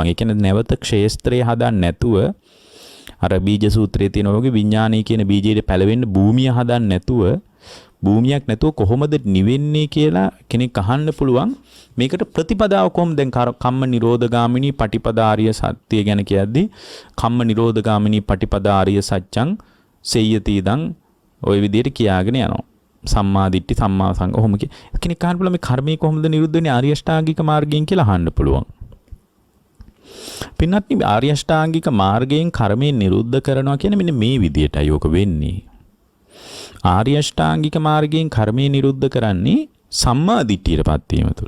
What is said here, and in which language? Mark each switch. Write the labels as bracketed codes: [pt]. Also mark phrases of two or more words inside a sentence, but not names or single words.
[si] ඒ කියන්නේ නැවත ක්ෂේත්‍රය හදන්න නැතුව අර බීජ සූත්‍රයේ තියෙන වගේ විඥානය කියන බීජයේ පැලවෙන්න භූමිය හදන්න නැතුව භූමියක් නැතුව කොහොමද නිවෙන්නේ කියලා කෙනෙක් අහන්න පුළුවන්. මේකට ප්‍රතිපදාව කොහොමද? දැන් [pi] කම්ම නිරෝධගාමිනී පටිපදාාරිය සත්‍ය [si] ගැන කියද්දී [pi] කම්ම නිරෝධගාමිනී පටිපදාාරිය සත්‍යං සෙය්‍යති ඉදං [si] ওই විදිහට කියාගෙන යනවා. [pi] සම්මා දිට්ඨි සම්මා සංඝ [si] කොහොම කෙනෙක් අහන්න පුළුවන් මේ කර්මය කොහොමද නිරුද්ධ වෙන්නේ [pi] ආර්ය අෂ්ටාංගික [si] මාර්ගයෙන් කියලා අහන්න පුළුවන්. පින්වත්නි [pi] ආර්ය අෂ්ටාංගික [si] මාර්ගයෙන් කර්මය නිරුද්ධ කරනවා කියන්නේ මෙන්න මේ විදිහටයි ඕක වෙන්නේ. [pi] ආර්ය අෂ්ටාංගික [si] මාර්ගයෙන් කර්මය නිරුද්ධ කරන්නේ සම්මා දිට්ඨියටපත් වීම තුළ.